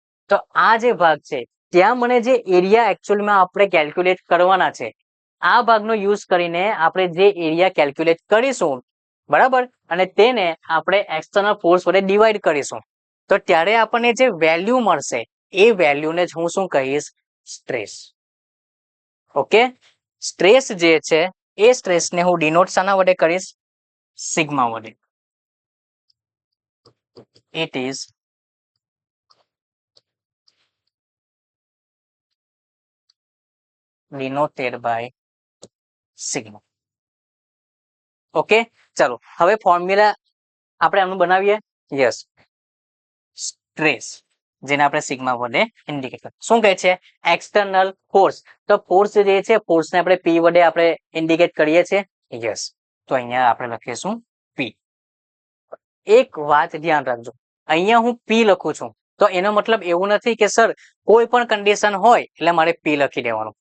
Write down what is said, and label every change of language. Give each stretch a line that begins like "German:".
Gujarati: તો આ જે ભાગ છે ત્યાં મને જે એરિયા એકચ્યુઅલમાં આપણે કેલ્ક્યુલેટ કરવાના છે, આ ભાગનો યુઝ કરીને આપણે જે એરિયા કેલ્ક્યુલેટ કરીશું, બરાબર, અને તેને આપણે એક્સટર્નલ ફોર્સ વડે ડિવાઈડ કરીશું, તો ત્યારે આપણને જે વેલ્યુ મળશે એ વેલ્યુને જ હું શું કહીશ? સ્ટ્રેસ. ઓકે, સ્ટ્રેસ જે છે એ સ્ટ્રેસને હું ડિનોટ શાના વડે કરીશ? સિગ્મા વડે.
English: It is denoted by sigma.
Gujarati: Okay, ચાલો હવે ફોર્મ્યુલા આપણે આનું બનાવીએ. યસ, સ્ટ્રેસ જેને આપણે સિગ્મા વડે ઇન્ડિકેટ કરીએ. શું કહે છે? External force. તો ફોર્સ જે છે ફોર્સને આપણે પી વડે આપણે ઇન્ડિકેટ કરીએ છીએ. યસ, તો અહીંયા આપણે લખીશું પી. એક વાત ધ્યાન રાખજો, અહીંયા હું પી લખું છું તો એનો મતલબ એવું નથી કે સર કોઈ પણ કન્ડિશન હોય એટલે મારે પી લખી દેવાનું.